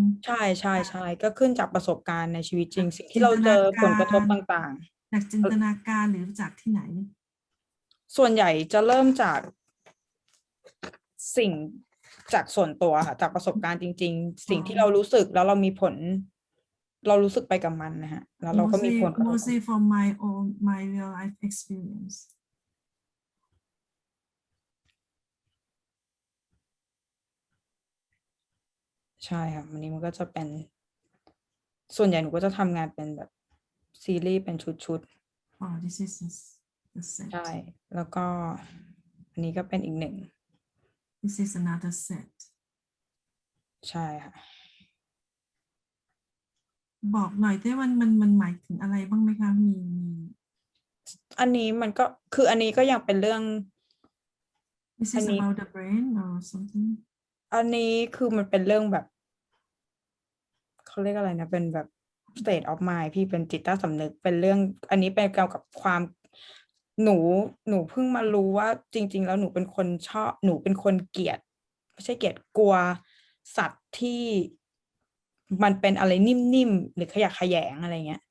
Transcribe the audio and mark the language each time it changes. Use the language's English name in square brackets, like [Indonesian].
[Thai] ใช่ก็ขึ้นจากประสบการณ์ในชีวิตจริงสิ่งที่เราเจอผลกระทบต่างๆ จากจินตนาการหรือจากที่ไหน ส่วนใหญ่จะเริ่มจากสิ่งจากส่วนตัวค่ะจากประสบการณ์จริงๆสิ่งที่เรารู้สึกแล้วเรามีผลเรารู้สึกไปกับมันนะฮะแล้วเราก็มีผลกระทบ [English] mostly from my real life experience [Thai] ใช่ค่ะวันนี้มันก็จะเป็นส่วนใหญ่หนูก็จะทำงานเป็นแบบซีรีส์เป็นชุด [English] this is the set [Thai] ใช่แล้วก็อันนี้ก็เป็นอีกหนึ่ง [English] this is another set [Thai] ใช่ค่ะ บอกหน่อยได้มันหมายถึงอะไรบ้างไหมคะมี อันนี้มันก็คืออันนี้ก็ยังเป็นเรื่อง [English] this is about the brain or something [Thai] อันนี้คือมันเป็นเรื่องแบบเขาเรียกอะไรนะเป็นแบบ [English] state of mind [Thai] พี่เป็นจิตใต้สำนึกเป็นเรื่องอันนี้เป็นเกี่ยวกับความหนูเพิ่งมารู้ว่าจริงๆแล้วหนูเป็นคนหนูเป็นคนเกลียดไม่ใช่เกลียดกลัวสัตว์ที่มันเป็นอะไรนิ่มๆหรือขยะแขยงอะไรเงี้ย